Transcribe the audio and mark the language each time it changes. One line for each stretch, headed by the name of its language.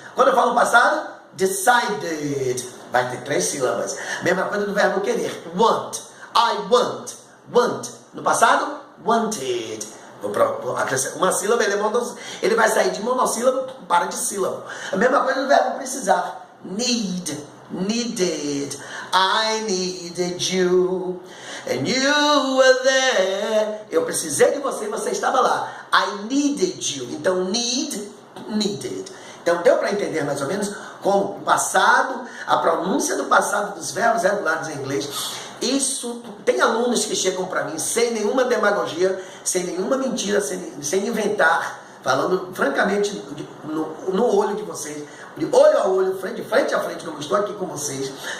Portuguese: Quando eu falo passado, decided, vai ter 3 sílabas. Mesma coisa do verbo querer, want, I want, want. No passado, wanted. Vou acrescentar uma sílaba, ele vai sair de monossílabo para de sílabo. A mesma coisa do verbo precisar.
English: Need, needed, I needed you, and you were there.
Portuguese: Eu precisei de você e você estava lá.
English: I needed you.
Portuguese: Então, need, needed. Então, deu para entender mais ou menos como o passado, a pronúncia do passado dos verbos regulares em inglês. Isso, tem alunos que chegam para mim sem nenhuma demagogia, sem nenhuma mentira, sem inventar, falando francamente no olho de vocês, de olho a olho, de frente a frente, como eu estou aqui com vocês.